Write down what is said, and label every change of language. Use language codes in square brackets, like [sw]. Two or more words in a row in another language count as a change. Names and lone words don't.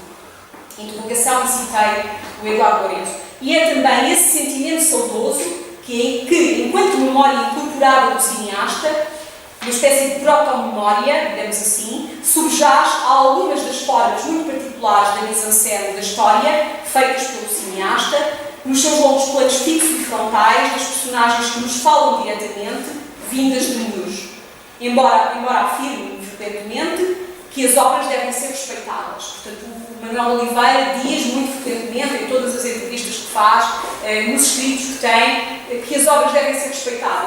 [pt] Interrogação e citei o Eduardo Lourenço. E é também esse sentimento saudoso que enquanto memória incorporada do cineasta, uma espécie de proto-memória, digamos assim, subjaz a algumas das formas muito particulares da mise-en-scène da história, feitas pelo cineasta, nos seus longos planos fixos e frontais, das personagens que nos falam diretamente, vindas de menus. Embora afirme frequentemente que as obras devem ser respeitadas. Portanto, o Manuel Oliveira diz muito frequentemente, em todas as entrevistas que faz, nos escritos que tem, que as obras devem ser respeitadas.